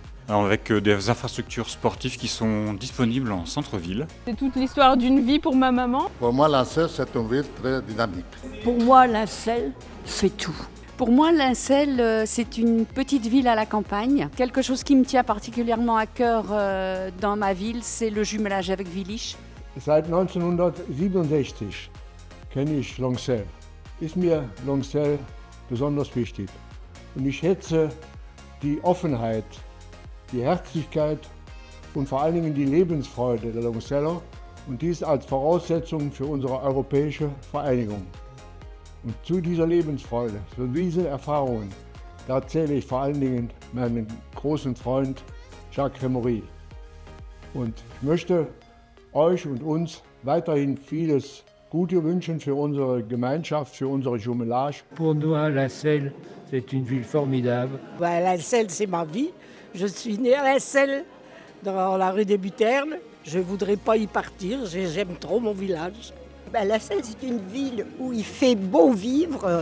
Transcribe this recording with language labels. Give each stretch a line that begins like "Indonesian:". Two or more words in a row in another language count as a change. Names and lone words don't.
French: Alors avec des infrastructures sportives qui sont disponibles en centre-ville. C'est toute l'histoire d'une vie pour ma maman. Pour moi, Lincel, c'est une ville très dynamique. Pour moi, Lincel, c'est tout. Pour moi, Lincel, c'est une petite ville à la campagne. Quelque chose qui me tient particulièrement à cœur dans ma ville, c'est le jumelage avec Vilich.
German: Seit 1967 kenne ich Lincel. Ist mir Lincel besonders wichtig. Und ich schätze die Offenheit, die Herzlichkeit und vor allen Dingen die Lebensfreude der Linceler und dies als Voraussetzung für unsere europäische Vereinigung. Und zu dieser Lebensfreude, zu diesen Erfahrungen, da zähle ich vor allen Dingen meinen großen Freund Jacques Rémory. Und ich möchte euch und uns weiterhin vieles Gute wünschen für unsere Gemeinschaft, für unsere Jumelage.
French: Pour nous, Lincel, c'est une ville formidable. Lincel, c'est ma vie. Je suis née à Lincel, dans la rue des Buternes. Je ne voudrais pas y partir, j'aime trop mon village. Lincel, c'est une ville où il fait bon vivre.